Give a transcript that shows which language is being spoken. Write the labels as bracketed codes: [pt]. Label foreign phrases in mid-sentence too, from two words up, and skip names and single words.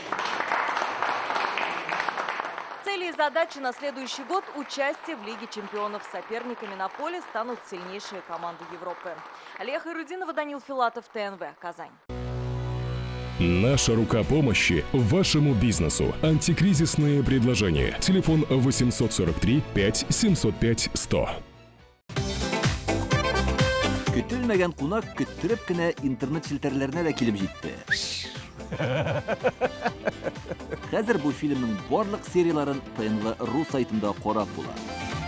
[ru] Цели и задачи на следующий год – участие в Лиге чемпионов. Соперниками на поле станут сильнейшие команды Европы. Алия Хайрудинова, Данил Филатов, ТНВ, Казань. Наша рука помощи вашему бизнесу. Антикризисные предложения. Телефон 843 5 705 100. [tt] Көтелмәгән кунак көттүреп кенә интернет челтәрләренә дә килеп җитте. Хәзер бу фильмның барлык серияларын ТНВ.ру сайтында карап була.